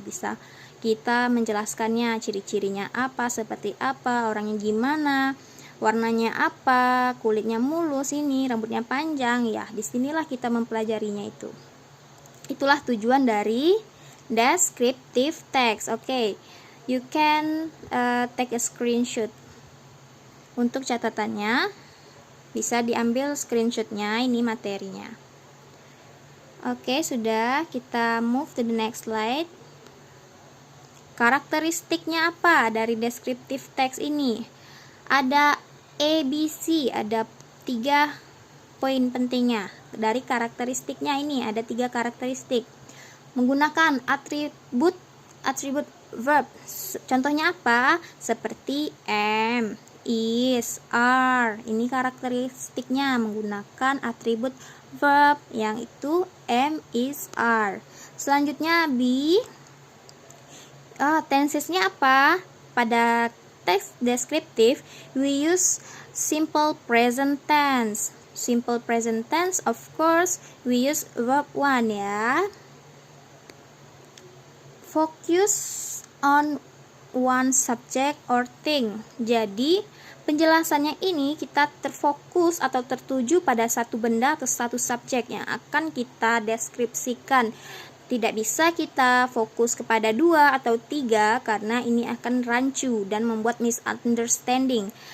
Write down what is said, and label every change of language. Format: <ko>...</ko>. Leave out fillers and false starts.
<id>Bisa kita menjelaskannya, ciri-cirinya apa, seperti apa, orangnya gimana, warnanya apa, kulitnya mulus ini, rambutnya panjang, ya disinilah kita mempelajarinya itu. Itulah tujuan dari descriptive text.</id> <en>Okay, you can take a screenshot.</en> <id>Untuk catatannya bisa diambil screenshotnya, ini materinya. Oke, sudah. Kita</id> <en>move to the next slide.</en> <id>Karakteristiknya apa dari descriptive text ini? Ada A, B, C, ada 3 poin pentingnya. Dari karakteristiknya ini ada 3 karakteristik. Menggunakan atribut verb. Contohnya apa? Seperti am, is, are. Ini karakteristiknya menggunakan atribut verb yang itu am, is, are. Selanjutnya B. Tensesnya apa? Pada teks deskriptif,</id> <en>we use simple present tense. Simple present tense, of course, we use verb 1 ya. Focus on one subject or thing.</en> <id>Jadi, penjelasannya ini kita terfokus atau tertuju pada satu benda atau satu subjek yang akan kita deskripsikan. Tidak bisa kita fokus kepada 2 atau 3 karena ini akan rancu dan membuat misunderstanding.</id>